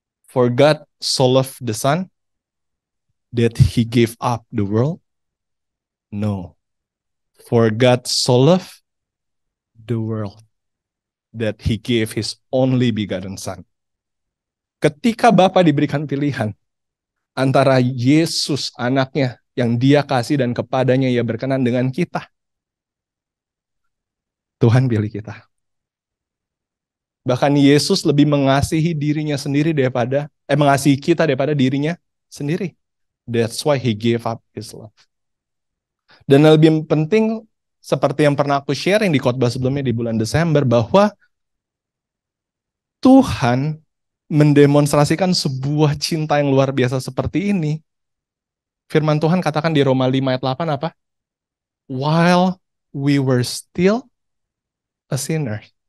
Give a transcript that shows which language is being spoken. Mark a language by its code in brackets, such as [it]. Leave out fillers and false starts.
[en] For God so loved the Son that He gave up the world. No. For God so loved the world that He gave His only begotten Son. [id] Ketika Bapa diberikan pilihan antara Yesus anaknya yang Dia kasih dan kepadanya Ia berkenan dengan kita, Tuhan pilih kita. Bahkan Yesus lebih mengasihi dirinya sendiri mengasihi kita daripada dirinya sendiri. [en] That's why He gave up His love. [id] Dan lebih penting, seperti yang pernah aku sharing di khotbah sebelumnya di bulan Desember, bahwa Tuhan mendemonstrasikan sebuah cinta yang luar biasa seperti ini. Firman Tuhan katakan di Roma 5 ayat 8 apa? [en] While we were still a sinner.